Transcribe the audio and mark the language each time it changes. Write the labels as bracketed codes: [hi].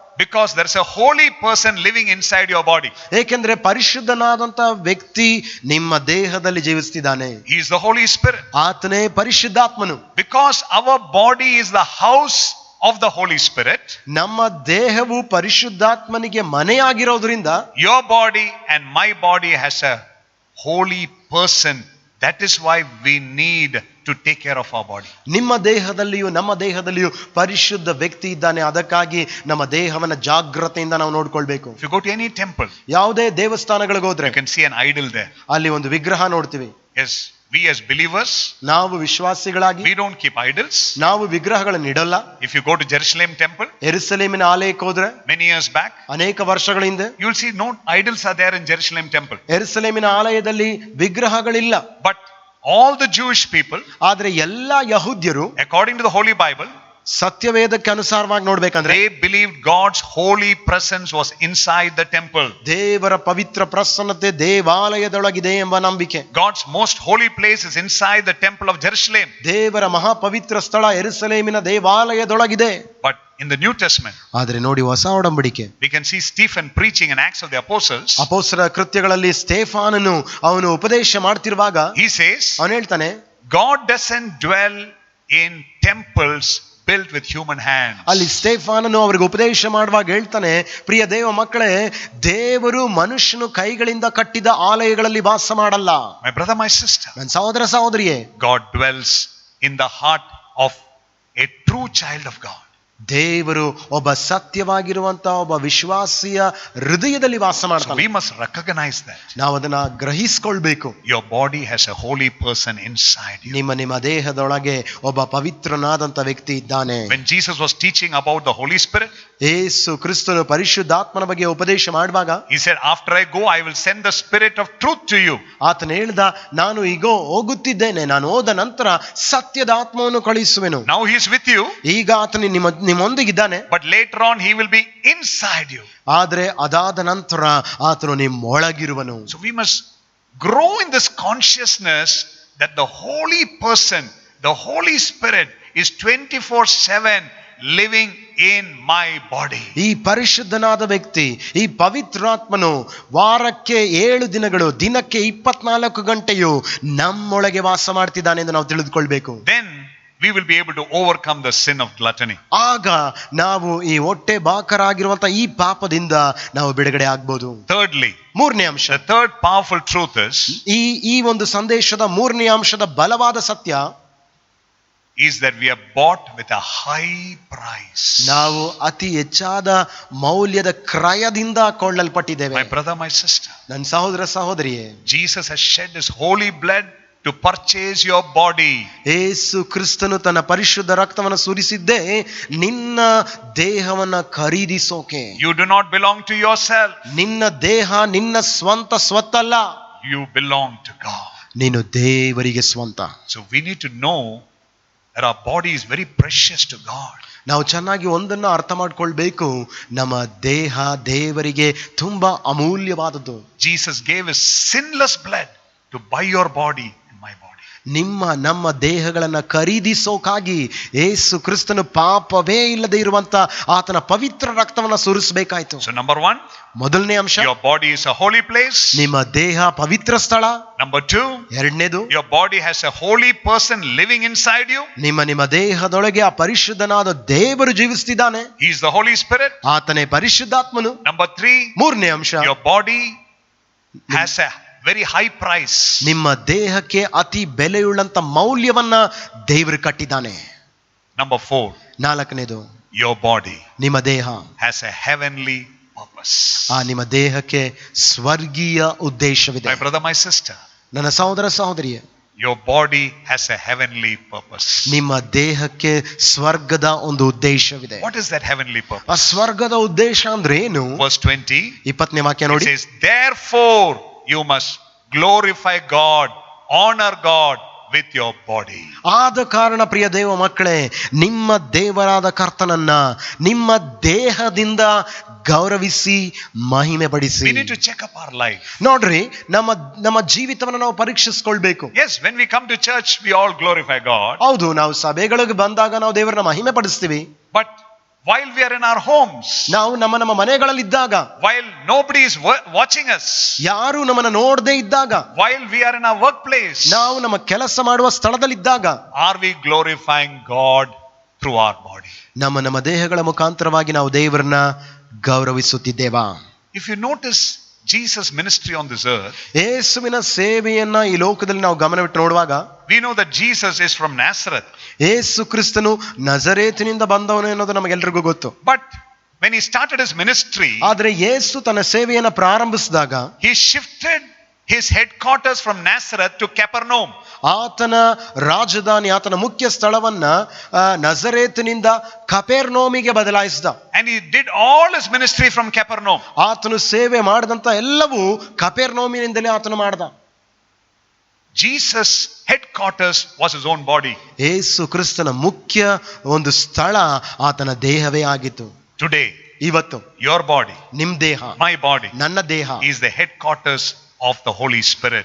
[en] Because there is a holy person living inside your body. [kn] ಏಕೆಂದ್ರೆ ಪರಿಶುದ್ಧನಾದಂತ ವ್ಯಕ್ತಿ ನಿಮ್ಮ ದೇಹದಲ್ಲಿ ಜೀವಿಸ್ತಿದ್ದಾನೆ. [en] He is the Holy Spirit. [kn] ಆತನೇ ಪರಿಶುದ್ಧಾತ್ಮನು. [en] Because our body is the house of the Holy Spirit, [kn] ನಮ್ಮ ದೇಹವು ಪರಿಶುದ್ಧಾತ್ಮನಿಗೆ ಮನೆಯಾಗಿರೋದ್ರಿಂದ, [en] your body and my body has a holy person. That is why we need to take care of our body. [kn] ನಿಮ್ಮ ದೇಹದಲ್ಲಿಯೂ ನಮ್ಮ ದೇಹದಲ್ಲಿಯೂ ಪರಿಶುದ್ಧ ವ್ಯಕ್ತಿ ಇದ್ದಾನೆ. ಅದಕ್ಕಾಗಿ ನಮ್ಮ ದೇಹವನ್ನ ಜಾಗ್ರತೆಯಿಂದ ನಾವು ನೋಡ್ಕೊಳ್ಬೇಕು. [en] If you go to any temple, [kn] ಯಾವುದೇ ದೇವಸ್ಥಾನಗಳಿಗೆ ಹೋದ್ರೆ [en] you can see an idol there. [kn] ಅಲ್ಲಿ ಒಂದು ವಿಗ್ರಹ ನೋಡ್ತೀವಿ. [en] Yes, we as believers, [kn] ನಾವು ವಿಶ್ವಾಸಿಗಳಾಗಿ [en] we don't keep idols. [kn] ನಾವು ವಿಗ್ರಹಗಳನ್ನು ಇಡಲ್ಲ. [en] If you go to Jerusalem temple, [kn] ಯೆರೂಸಲೇಮಿನ ಆಲಯಕ್ಕೆ ಹೋದ್ರೆ [en] many years back, [kn] ಅನೇಕ ವರ್ಷಗಳ ಹಿಂದೆ [en] you will see no idols are there in Jerusalem temple. [kn] ಯೆರೂಸಲೇಮಿನ ಆಲಯದಲ್ಲಿ ವಿಗ್ರಹಗಳಿಲ್ಲ. [en] But all the Jewish people, [kn] ಆದ್ರೆ ಎಲ್ಲಾ ಯಹೂದ್ಯರು [en] according to the Holy Bible, [kn] ಸತ್ಯವೇದಕ್ಕೆ ಅನುಸಾರವಾಗಿ ನೋಡ್ಬೇಕಂದ್ರೆ [en] they believed God's holy presence was inside the temple. [kn] ದೇವರ ಪವಿತ್ರ ಪ್ರಸನ್ನತೆ ದೇವಾಲಯದೊಳಗಿದೆ ಎಂಬ ನಂಬಿಕೆ. [en] God's most holy place is inside the temple of Jerusalem. [kn] ದೇವರ ಮಹಾಪವಿತ್ರ ಸ್ಥಳ ಯೆರೂಸಲೇಮಿನ ದೇವಾಲಯದೊಳಗಿದೆ. [en] But in the New Testament, [kn] ಆದ್ರೆ ನೋಡಿ, ಹೊಸ ಒಡಂಬಡಿಕೆ [en] we can see Stephen preaching in Acts of the Apostles. [kn] ಅಪೊಸ್ತಲರ ಕೃತ್ಯಗಳಲ್ಲಿ ಸ್ಟೇಫಾನನು ಅವನು ಉಪದೇಶ ಮಾಡ್ತಿರುವಾಗ [en] He says, [kn] ಅವನು ಹೇಳ್ತಾನೆ, [en] God doesn't dwell in temples built with human hands. [kn] ಅಲ್ಲಿ ಸ್ಟೇಫಾನನು ಅವರಿಗೆ ಉಪದೇಶ ಮಾಡುವಾಗ ಹೇಳ್ತಾನೆ, ಪ್ರಿಯ ದೇವ ಮಕ್ಕಳೇ, ದೇವರು ಮನುಷ್ಯನು ಕೈಗಳಿಂದ ಕಟ್ಟಿದ ಆಲಯಗಳಲ್ಲಿ ವಾಸ ಮಾಡಲ್ಲ. [en] My brother, my sister, [kn] ನನ್ನ ಸಹೋದರ ಸಹೋದರಿಯೇ, [en] God dwells in the heart of a true child of God. [kn] ದೇವರು ಒಬ್ಬ ಸತ್ಯವಾಗಿರುವಂತ ಒಬ್ಬ ವಿಶ್ವಾಸಿಯ ಹೃದಯದಲ್ಲಿ ವಾಸ [en] So [kn] ಮಾಡ್ತಾನೆ. [en] we must recognize that. [kn] ನಾವು ಅದನ್ನ ಗ್ರಹಿಸ್ಕೊಳ್ಬೇಕು. [en] Your body has a holy person inside you. [kn] ನಿಮ್ಮ ದೇಹದೊಳಗೆ ಒಬ್ಬ ಪವಿತ್ರನಾದಂತ ವ್ಯಕ್ತಿ ಇದ್ದಾನೆ. [en] When Jesus was teaching about the Holy Spirit, [kn] ಯೇಸು ಕ್ರಿಸ್ತನು ಪರಿಶುದ್ಧಾತ್ಮನ ಬಗ್ಗೆ ಉಪದೇಶ ಮಾಡುವಾಗ [en] he said, after I go, I will send the Spirit of truth to you. [kn] ಆತನು ಹೇಳ್ದ, ನಾನು ಈಗ ಹೋಗುತ್ತಿದ್ದೇನೆ, ನಾನು ಹೋದ ನಂತರ ಸತ್ಯದ ಆತ್ಮವನ್ನು ಕಳುಹಿಸುವೆನು. [en] Now he is with you, [kn] ಈಗ ಆತನು ನಿಮ್ಮೊಂದಿಗಿದ್ದಾನೆ, [en] but later on he will be inside you. [kn] ಆದ್ರೆ ಅದಾದ ನಂತರ ಆತನು ನಿಮ್ಮೊಳಗಿರುವನು. [en] So we must grow in this consciousness that the holy person, the Holy Spirit is 24/7 living in my body. [kn] ಈ ಪರಿಶುದ್ಧನಾದ ವ್ಯಕ್ತಿ, ಈ ಪವಿತ್ರಾತ್ಮನು ವಾರಕ್ಕೆ 7 ದಿನಗಳು, ದಿನಕ್ಕೆ 24 ಗಂಟೆಯು ನಮ್ಮೊಳಗೆ ವಾಸ ಮಾಡ್ತಿದ್ದಾನೆ ಎಂದು ನಾವು ತಿಳಿದುಕೊಳ್ಬೇಕು. [en] Then we will be able to overcome the sin of gluttony. [kn] ಆಗ ನಾವು ಈ ಹೊಟ್ಟೆ ಬಾಕರಾಗಿರುವಂತ ಈ ಪಾಪದಿಂದ ನಾವು ಬಿಡುಗಡೆ ಆಗ್ಬೋದು. [en] Thirdly, [kn] ಮೂರನೇ ಅಂಶ, [en] the third powerful truth is, [kn] ಈ ಒಂದು ಸಂದೇಶದ ಮೂರನೇ ಅಂಶದ ಬಲವಾದ ಸತ್ಯ [en] is that we are bought with a high price. [kn] ನಾವು ಅತಿ ಹೆಚ್ಚಾದ ಮೌಲ್ಯದ ಕ್ರಯದಿಂದ ಕೊಳ್ಳಲ್ಪಟ್ಟಿದ್ದೇವೆ. [en] My brother, my sister, [kn] ನನ್ನ ಸಹೋದರ ಸಹೋದರಿಯೇ, [en] Jesus has shed his holy blood to purchase your body. [kn] ಯೇಸು ಕ್ರಿಸ್ತನು ತನ್ನ ಪರಿಶುದ್ಧ ರಕ್ತವನ್ನು ಸುರಿಸಿದ್ದೇ ನಿನ್ನ ದೇಹವನ್ನ ಖರೀದಿಸೋಕೆ. [en] You do not belong to yourself. [kn] ನಿನ್ನ ದೇಹ ನಿನ್ನ ಸ್ವಂತ ಸ್ವತ್ತಲ್ಲ, [en] You belong to God. [kn] ನೀನು ದೇವರಿಗೆ ಸ್ವಂತ. [en] So we need to know that our body is very precious to God. [kn] ನಾವು ಚೆನ್ನಾಗಿ ಒಂದನ್ನ ಅರ್ಥ ಮಾಡ್ಕೊಳ್ಬೇಕು, ನಮ್ಮ ದೇಹ ದೇವರಿಗೆ ತುಂಬಾ ಅಮೂಲ್ಯವಾದದ್ದು. [en] Jesus gave his sinless blood to buy your body and my body. [kn] ನಮ್ಮ ದೇಹಗಳನ್ನ ಖರೀದಿಸೋಕಾಗಿ ಯೇಸು ಕ್ರಿಸ್ತನು ಪಾಪವೇ ಇಲ್ಲದೆ ಇರುವಂತ ಆತನ ಪವಿತ್ರ ರಕ್ತವನ್ನ ಸುರಿಸಬೇಕಾಯ್ತು. [en] So number 1, [kn] ಮೊದಲನೇ ಅಂಶ, [en] your body is a holy place. [kn] ನಿಮ್ಮ ದೇಹ ಪವಿತ್ರ ಸ್ಥಳ. [en] Number 2, [kn] ಎರಡನೇದು, [en] your body has a holy person living inside you. [kn] ನಿಮ್ಮ ದೇಹದೊಳಗೆ ಆ ಪರಿಶುದ್ಧನಾದ ದೇವರು ಜೀವಿಸ್ತಿದ್ದಾನೆ. [en] He is the Holy Spirit. [kn] ಆತನೇ ಪರಿಶುದ್ಧಾತ್ಮನು. [en] Number 3, [kn] ಮೂರನೇ ಅಂಶ, [en] your body has a very high price. [kn] ನಿಮ್ಮ ದೇಹಕ್ಕೆ ಅತಿ ಬೆಲೆಯುಳ್ಳಂತ ಮೌಲ್ಯವನ್ನ ದೇವರು ಕಟ್ಟಿದ್ದಾನೆ. [en] Number 4, [kn] ನಾಲ್ಕನೇದು, [en] your body [kn] ನಿಮ್ಮ ದೇಹ [en] has a heavenly purpose. [kn] ನಿಮ್ಮ ದೇಹಕ್ಕೆ ಸ್ವರ್ಗೀಯ ಉದ್ದೇಶವಿದೆ. [en] My brother, my sister, [kn] ನನ್ನ ಸಹೋದರ ಸಹೋದರಿಯೇ, [en] your body has a heavenly purpose. [kn] ನಿಮ್ಮ ದೇಹಕ್ಕೆ ಸ್ವರ್ಗದ ಒಂದು ಉದ್ದೇಶವಿದೆ. [en] What is that heavenly purpose? [kn] ಆ ಸ್ವರ್ಗದ ಉದ್ದೇಶ ಅಂದ್ರೆ ಏನು? [en] Verse 20, [kn] 20ನೇ ವಾಕ್ಯ [en] it [kn] ನೋಡಿ. [en] says, therefore you must glorify God, honor God with your body. [kn] ಆದ ಕಾರಣ ಪ್ರಿಯ ದೇವ ಮಕ್ಕಳೇ, ನಿಮ್ಮ ದೇವರಾದ ಕರ್ತನನ್ನ ನಿಮ್ಮ ದೇಹದಿಂದ ಗೌರವಿಸಿ ಮಹಿಮೆ ಪಡಿಸಿ. [en] We need to check up our life. [kn] ನೋಡ್ರಿ, ನಮ್ಮ ಜೀವಿತವನ್ನು ನಾವು ಪರೀಕ್ಷಿಸ್ಕೊಳ್ಬೇಕು. [en] Yes, when we come to church, we all glorify God. [kn] ಹೌದು, ನಾವು ಸಭೆಗಳಿಗೆ ಬಂದಾಗ ನಾವು ದೇವರನ್ನ ಮಹಿಮೆ ಪಡಿಸ್ತೀವಿ. [en] But while we are in our homes, [kn] ನಾವು ನಮ್ಮ ಮನೆಗಳಲ್ಲಿದ್ದಾಗ, [en] while nobody is watching us, [kn] ಯಾರು ನಮ್ಮನ್ನ ನೋಡದೇ ಇದ್ದಾಗ, [en] while we are in our workplace, [kn] ನಾವು ನಮ್ಮ ಕೆಲಸ ಮಾಡುವ ಸ್ಥಳದಲ್ಲಿದ್ದಾಗ, [en] are we glorifying God through our body? [kn] ನಮ್ಮ ದೇಹಗಳ ಮುಖಾಂತರವಾಗಿ ನಾವು ದೇವರನ್ನ ಗೌರವಿಸುತ್ತಿದ್ದೇವಾ? [en] If you notice Jesus' ministry on this earth, [kn] ಯೇಸುವಿನ ಸೇವೆಯನ್ನ ಈ ಲೋಕದಲ್ಲಿ ನಾವು ಗಮನವಿಟ್ಟು ನೋಡುವಾಗ, [en] we know that Jesus is from Nazareth. [kn] ಯೇಸು ಕ್ರಿಸ್ತನು ನಜರೇತಿನಿಂದ ಬಂದವನು ಎನ್ನುವುದು ನಮಗೆಲ್ಲರಿಗೂ ಗೊತ್ತು. [en] But when he started his ministry, [kn] ಆದ್ರೆ ಯೇಸು ತನ್ನ ಸೇವೆಯನ್ನು ಪ್ರಾರಂಭಿಸಿದಾಗ [en] he shifted his headquarters from Nazareth to Capernaum. [kn] ಆತನ ರಾಜಧಾನಿ, ಆತನ ಮುಖ್ಯ ಸ್ಥಳವನ್ನ ನಜರೇತಿನಿಂದ ಕಪೆರ್ನೌಮಿಗೆ ಬದಲಾಯಿಸಿದ. [en] And he did all his ministry from Capernaum. [kn] ಆತನು ಸೇವೆ ಮಾಡಿದಂತ ಎಲ್ಲವೂ ಕಪೆರ್ನೌಮಿನಿಂದಲೇ ಆತನು ಮಾಡ್ದ. [en] Jesus' headquarters was his own body. [kn] ಯೇಸು ಕ್ರಿಸ್ತನ ಮುಖ್ಯ ಒಂದು ಸ್ಥಳ ಆತನ ದೇಹವೇ ಆಗಿತ್ತು. [en] Today, [kn] ಇವತ್ತು [en] your body, [kn] ನಿಮ್ ದೇಹ, [en] my body, [kn] ನನ್ನ ದೇಹ [en] is the headquarters of the Holy Spirit.